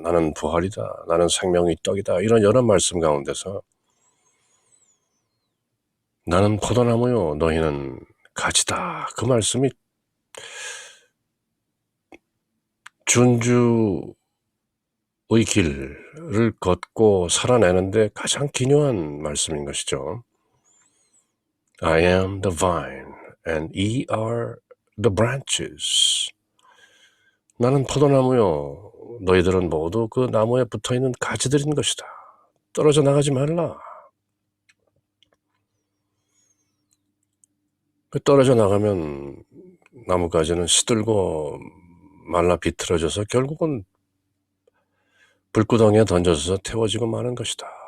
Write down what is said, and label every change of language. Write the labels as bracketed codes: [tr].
[ko] 나는 부활이다. 나는 생명의 떡이다. 이런 여러 말씀 가운데서 나는 포도나무요 너희는 가지다. 그 말씀이 준주의 길을 걷고 살아내는데 가장 기묘한 말씀인 것이죠. [en] I am the vine and ye are the branches. [ko] 나는 포도나무요 너희들은 모두 그 나무에 붙어있는 가지들인 것이다. 떨어져 나가지 말라. 떨어져 나가면 나뭇가지는 시들고 말라 비틀어져서 결국은 불구덩이에 던져서 태워지고 마는 것이다.